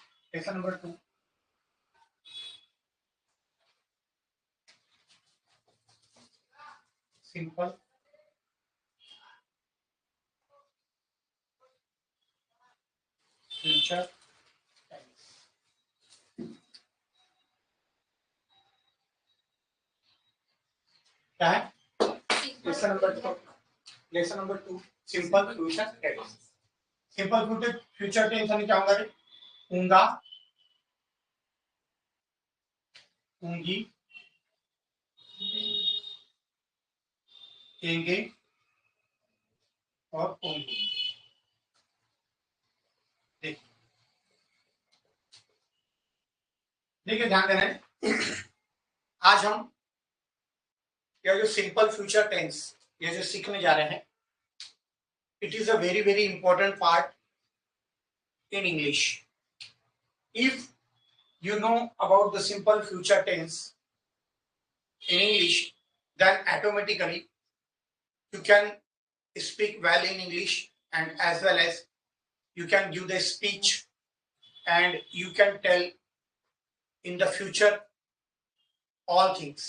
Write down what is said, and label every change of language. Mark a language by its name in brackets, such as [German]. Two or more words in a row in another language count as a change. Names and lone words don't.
[English] lesson number 2 simple future [Hindi] क्या है? [English] lesson number 2 simple future tense. simple future tense [Hindi] यानी क्या होगा? ऊंगा, ऊंगी, एंगे और ओंगी। देखिए ध्यान देना है, आज हम यह जो [English] simple future tense [Hindi] ये जो सीखने जा रहे हैं, [English] it is a very very important part in English. If you know about the simple future tense in English, then automatically you can speak well in English, and as well as you can give the speech and you can tell in the future all things.